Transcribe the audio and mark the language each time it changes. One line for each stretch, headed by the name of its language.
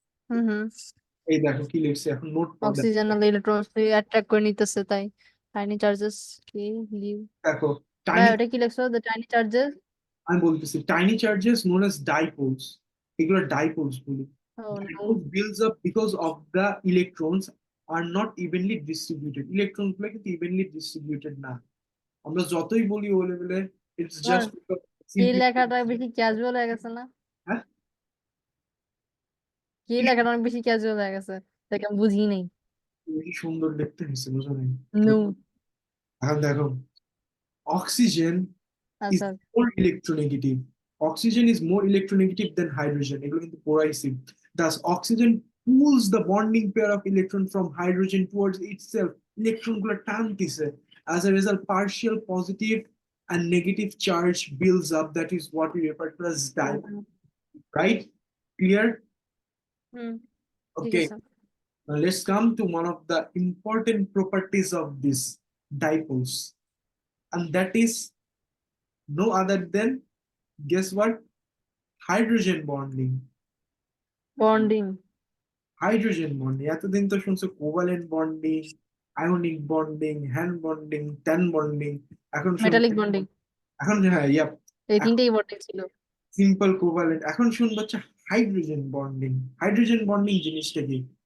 Bangla: হুম হুম এই দেখো কি লিখছে, এখন নোট পড় দেখো। অক্সিজেনাল ইলেকট্রন অ্যাট্রাক্ট করে নিতেছে তাই
English: tiny charges কি লিভ
Bangla: দেখো ভাই
English: tiny,
Bangla: ওটা কি লিখছো
English: the tiny charges
Bangla: আমি বলতেছি
English: tiny charges known as dipoles,
Bangla: এগুলো ডাইপোলস বলি।
English: Oh no Dipole builds up because of the electrons are not evenly distributed.
Bangla: Electrons গুলো কিন্তু evenly distributed না। আমরা যতই বলি ও লেভেলে, ইটস তোমার
English: just because
Bangla: এই
English: simply,
Bangla: লেখাটা বেশি ক্যাজুয়াল হয়ে গেছে না হ্যাঁ এই লেখাটা অনেক বেশি ক্যাজুয়াল হয়ে গেছে তাকে আমি বুঝি নাই কি সুন্দর দেখতে হয়েছে, বুঝো নাই?
English: no
Bangla: এখন দেখো,
English: oxygen is
Bangla: আচ্ছা
English: more electronegative. Oxygen is more electronegative than hydrogen.
Bangla: এগুলো কিন্তু corrosive.
English: Thus, oxygen pulls the bonding pair of electron from hydrogen towards itself.
Bangla: Electron গুলো টানতেছে.
English: As a result, partial positive and negative charge builds up. That is what we refer to as dipole. Right? Clear?
Bangla: হুম ঠিক
English: Okay.
Bangla: আছে
English: Now let's come to one of the important properties of this dipoles, and that is no other than, guess what? Hydrogen bonding. Bonding
Bangla: hydrogen bonding, এতদিন তো শুনছো covalent bonding, ionic bonding, hand bonding, tan bonding, এখন শুনবো,
English: metallic bonding
Bangla: এখন হ্যাঁ ইয়া, এই তিনটেই bonding ছিল সিম্পল কোভালেন্ট, এখন শুনবো হচ্ছে হাইড্রোজেন বন্ডিং। হাইড্রোজেন বন্ডিং জিনিসটা কি?